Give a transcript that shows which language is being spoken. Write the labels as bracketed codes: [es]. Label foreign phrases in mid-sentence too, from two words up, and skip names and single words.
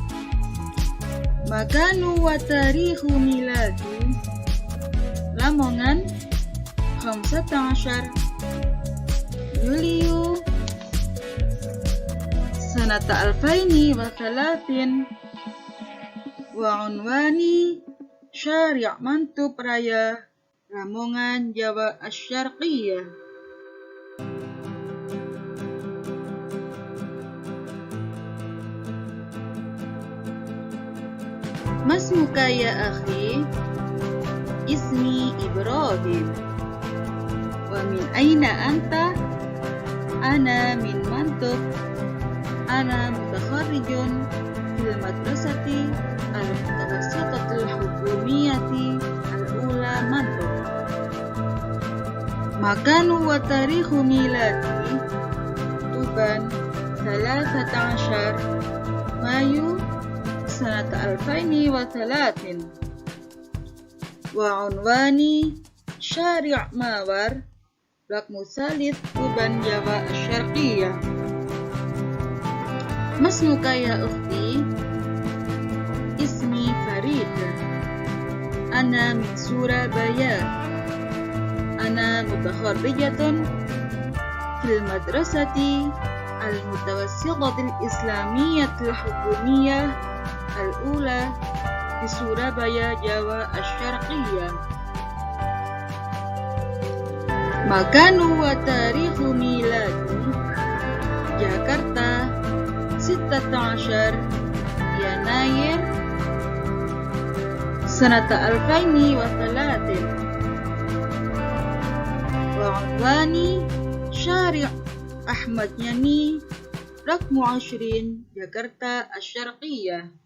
[ar] مكان وتاريخ الميلاد Lamongan 15 يوليو سنة 2003 وعنوان شارع Mantub Raya Lamongan، جاوة الشرقية. ما اسمك يا أخي? اسمي Ibrahim. ومن أين أنت? Ana min Mantub. أنا متخرج في المدرسة المتوسطة الحكومية الأولى Mantub. مكان وتاريخ الميلاد Tuban 13 مايو سنة 2003 وعنوان شارع Mawar Blok Musalith Tuban، جاوة الشرقية. ما اسمك يا أختي? Ismi Farida. Ana min Surabaya. أنا متخرجة في المدرسة المتوسطة الإسلامية الحكومية الأولى di Surabaya، جاوة الشرقية. مكان وتاريخ الميلاد Jakarta 16 يناير سنة 2003 وعنوان شارع Ahmad Yani رقم 20 Jakarta الشرقية.